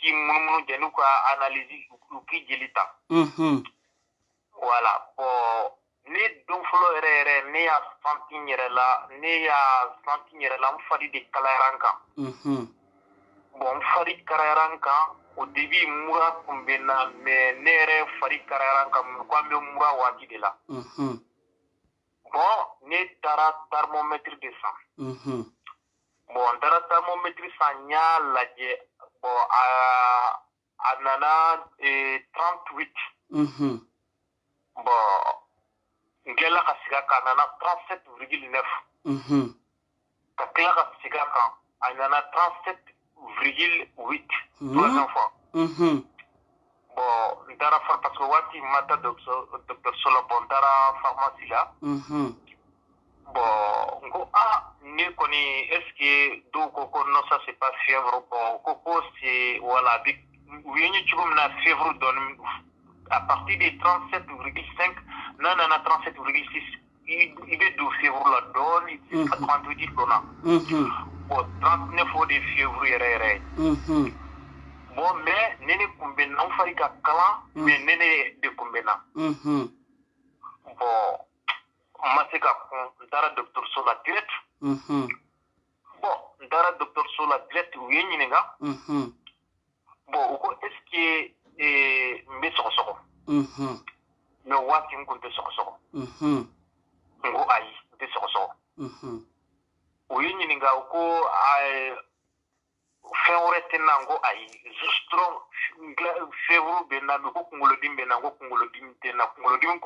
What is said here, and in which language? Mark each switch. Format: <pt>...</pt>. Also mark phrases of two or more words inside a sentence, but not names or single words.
<bm>k'i munumunu jɛ n'u ka analyse u k'i jeli ta</bm> <fr>voilà bon</fr> <bm>ne don fɔlɔ yɛrɛ yɛrɛ ne y'a santi n yɛrɛ la n fari de kalayara n kan bon n fari kalayara n kan</bm> <fr>au début</fr> <bm>mura tun bɛ n na mais ne yɛrɛ fari kalayara n kan ko an bɛ mura waati de la bon ne taara thermomètre de san bon n taara thermomètre san n y'a lajɛ bon a nana 38 bon n tilala ka segin a kan a nana 37,9 ka tila ka segin a kan a nana 37,8</bm> <fr>troisième fois bon</fr> <bm>n taara parce que waati ma taa dɔgɔtɔrɔso la bon n taara pharmacie la bon n ko ne kɔni</bm> <fr>est ce que</fr> <bm>dɔw ko</bm> <fr>non ça c'est pas fièvre bon</fr> <bm>ko</bm> <fr>c'est voilà</fr> <bm>u ye n ye cogo min na fièvre dɔɔni</bm> <fr>à partir de 37,5</fr> <bm>n'a nana 37,6 i bɛ don fièvre la dɔɔni a 38 donna bon 39 o de fièvre yɛrɛ yɛrɛ ye bon mais ne kun bɛ na n fari ka kalan mais ne de kun bɛ na bon n ma se ka kun n taara dɔgɔtɔrɔso la direct bon n taara dɔgɔtɔrɔso la direct u ye n ɲininka bon u ko</bm> <fr>est ce que</fr> <bm>n bɛ sɔgɔsɔgɔ mais waati n kun tɛ sɔgɔsɔgɔ n ko ayi n tɛ sɔgɔsɔgɔ u ye n ɲininka u ko fɛn wɛrɛ tɛ n na n ko ayi juste dɔrɔn fièvre bɛ n na mais ko kunkolodimi bɛ n na n ko kunkolodimi tɛ n na kunkolodimi</bm>